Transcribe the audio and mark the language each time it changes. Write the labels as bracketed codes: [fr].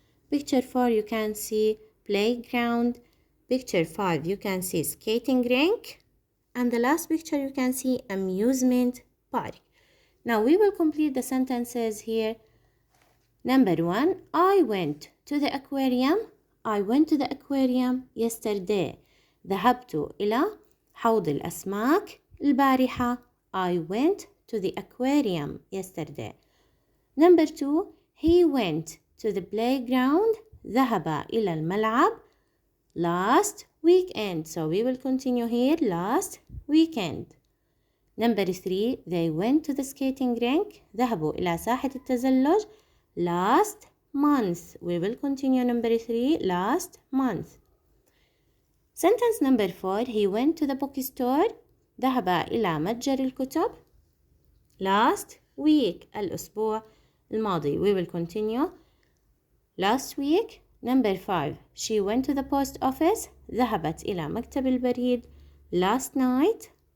[en] Picture 4 you can see playground. Picture 5 you can see skating rink. And the last picture you can see amusement park. Now we will complete the sentences here. Number 1, I went to the aquarium. I went to the aquarium yesterday. [ar] ذهبت إلى حوض الأسماك البارحة. [en] I went to the aquarium yesterday. Number 2, he went to the playground. [ar] ذهب إلى الملعب [en] last weekend. So we will continue here, last weekend. Number 3, they went to the skating rink. [ar] ذهبوا إلى ساحة التزلج [en] last month. We will continue number 3, last month. Sentence number 4, he went to the bookstore. [ar] ذهب إلى متجر الكتب [en] last week [ar] الأسبوع الماضي. [en] We will continue last week. Number 5, she went to the post office. [ar] ذهبت إلى مكتب البريد [en] last night.